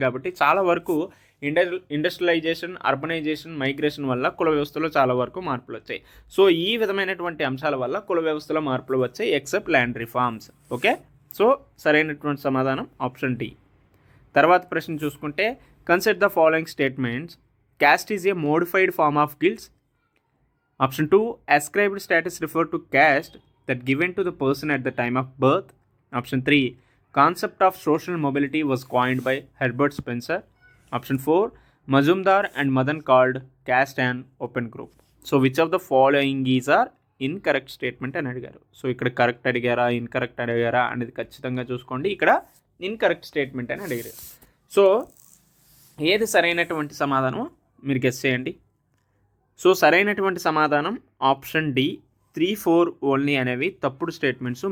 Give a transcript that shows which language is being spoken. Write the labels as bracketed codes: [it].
[te] కాబట్టి చాలా వరకు ఇండస్ట్రియలైజేషన్, అర్బనైజేషన్, మైగ్రేషన్ వల్ల కుల వ్యవస్థలో చాలా వరకు మార్పులు వచ్చాయి. సో ఈ విధమైనటువంటి అంశాల వల్ల కుల వ్యవస్థలో మార్పులు వచ్చాయి except land reforms. Okay, so సరైనటువంటి సమాధానం ఆప్షన్ డి. తర్వాత ప్రశ్న చూసుకుంటే [en] Consider the following statements. Caste is a modified form of guilds. Option 2, ascribed status refer to caste that given to the person at the time of birth. Option 3, concept of social mobility was coined by Herbert Spencer. Option 4, Mazumdar and Madan called caste an open group. So which of the following is are incorrect statement [te] అని అడిగారు. So ఇక్కడ correct అడిగారా, incorrect అడిగారా అనేది ఖచ్చితంగా చూసుకోండి. ఇక్కడ incorrect statement అని అడిగారు. సో ఏది సరైనటువంటి సమాధానం మీరు గెస్ చేయండి. సో సరైనటువంటి సమాధానం ఆప్షన్ డి 3, 4 ఓన్లీ అనేవి తప్పుడు స్టేట్మెంట్స్.